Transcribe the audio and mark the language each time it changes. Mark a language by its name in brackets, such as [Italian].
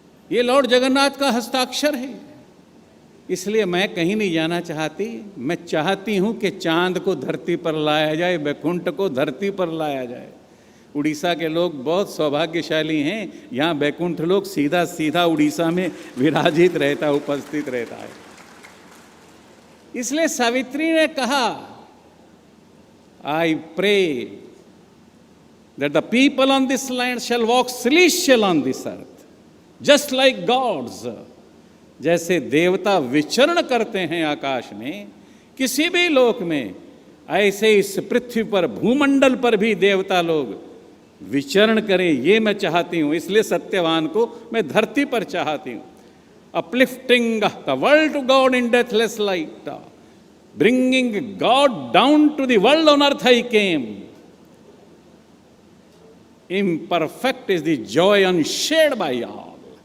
[Hindi] ये लॉर्ड जगन्नाथ का हस्ताक्षर है, इसलिए मैं कहीं नहीं जाना चाहती। मैं चाहती हूं कि चांद को धरती पर लाया जाए, वैकुंठ को धरती पर लाया जाए। उड़ीसा के लोग बहुत सौभाग्यशाली हैं, यहाँ वैकुंठ लोग सीधा सीधा उड़ीसा में विराजित रहता, उपस्थित रहता है। इसलिए सावित्री ने कहा [English] I pray that the people on this land shall walk celestial on this earth, just like gods. [Hindi] जैसे देवता विचरण करते हैं आकाश में किसी भी लोक में, ऐसे इस पृथ्वी पर, भूमंडल पर भी देवता लोग विचरण करें, ये मैं चाहती हूं। इसलिए सत्यवान को मैं धरती पर चाहती हूं। [English] Uplifting the world to God in deathless light, bringing God down to the world on earth I came, imperfect is the joy unshared by all।